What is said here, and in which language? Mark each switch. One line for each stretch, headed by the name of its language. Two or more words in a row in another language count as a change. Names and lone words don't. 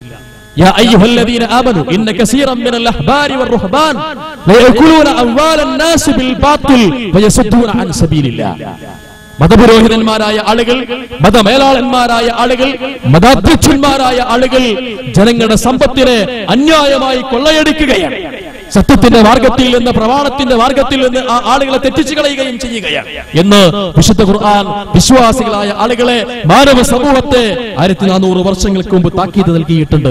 Arabic: يا أيها الذين آمنوا إن كثيرا من الأحبار والرهبان ليأكلون أموال الناس بالباطل ويصدون عن سبيل الله.
Malayalam: മതപുരോഹിതന്മാരായ ആളുകൾ, മതമേലാളന്മാരായ ആളുകൾ, മതാധ്യക്ഷന്മാരായ ആളുകൾ ജനങ്ങളുടെ സമ്പത്തിനെ അന്യായമായി കൊള്ളയടിക്കുകയാണ്. സത്യത്തിന്റെ മാർഗത്തിൽ നിന്ന്, പ്രമാണത്തിന്റെ മാർഗത്തിൽ നിന്ന് ആ ആളുകളെ തെറ്റിച്ചു കളയുകയും ചെയ്യുകയാണ് എന്ന് വിശുദ്ധ ഖുർആൻ വിശ്വാസികളായ ആളുകളെ, മാനവ സമൂഹത്തെ 1400 വർഷങ്ങൾക്ക് മുമ്പ് താക്കീത് നൽകിയിട്ടുണ്ട്.